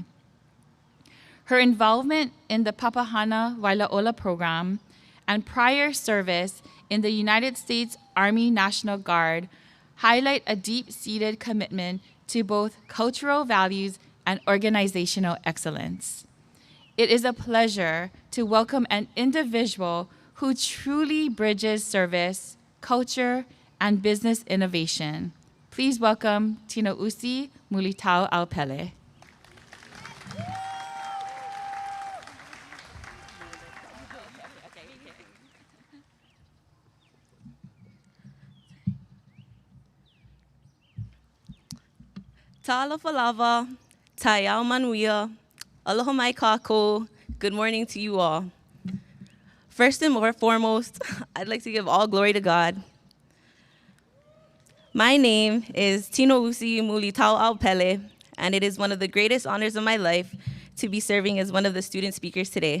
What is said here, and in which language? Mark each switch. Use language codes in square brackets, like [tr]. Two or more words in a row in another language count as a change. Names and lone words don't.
[en] Her involvement in the Papahana Wailaola program and prior service in the United States Army National Guard highlight a deep-seated commitment to both cultural values and organizational excellence. It is a pleasure to welcome an individual who truly bridges service, culture, and business innovation. Please welcome Tinoi Alipelle. [sm] Ta'ala falava, ta'au manuia, [haw] aloha mai kako. [en] Good morning to you all. First and foremost, I'd like to give all glory to God. My name is Tinoi Alipelle, and it is one of the greatest honors of my life to be serving as one of the student speakers today.